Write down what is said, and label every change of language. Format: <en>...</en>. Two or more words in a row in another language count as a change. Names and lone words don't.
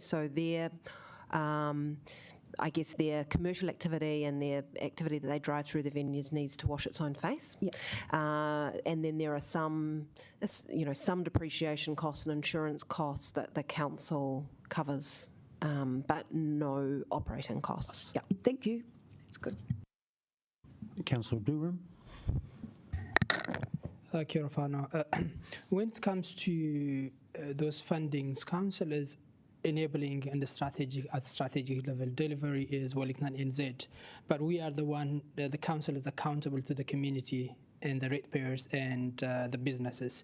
<en>So their commercial activity and their activity that they drive through the venues needs to wash its own face. Yep. And then there are some depreciation costs and insurance costs that the council covers, but no operating costs. Yeah, thank you. That's good. Councillor Durham.</en> <mi>Kia ora whanau.</mi> <en>When it comes to those fundings, council is enabling and at strategic level. Delivery is Wellington NZ, but we are the council is accountable to the community and the ratepayers and the businesses.</en>